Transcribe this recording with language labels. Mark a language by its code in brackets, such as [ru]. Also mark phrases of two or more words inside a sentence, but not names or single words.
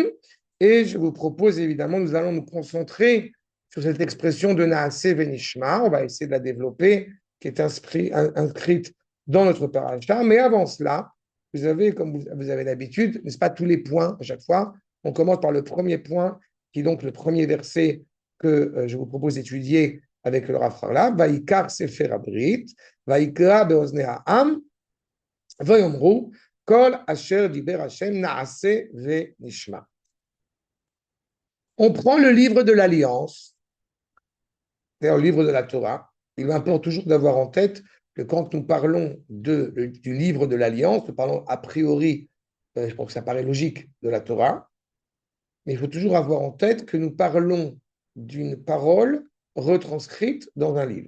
[fr] Et je vous propose évidemment, nous allons nous concentrer sur cette expression de [he] Naaseh Venishma. [fr] On va essayer de la développer, qui est inscrite dans notre paracha. Mais avant cela, vous avez, comme vous avez l'habitude, n'est-ce pas, tous les points à chaque fois. On commence par le premier point, qui est donc le premier verset que je vous propose d'étudier avec le Rav Harlap. [he] Vaikar Sefer Abrit. ויקרא באוזני העם, ויאמרו, כל אשר דיבר השם נעשה ונשמע. [fr] On prend le livre de l'Alliance, c'est-à-dire le livre de la Torah. Il importe toujours d'avoir en tête que quand nous parlons du livre de l'Alliance, nous parlons a priori, je pense que ça paraît logique, de la Torah, mais il faut toujours avoir en tête que nous parlons d'une parole retranscrite dans un livre.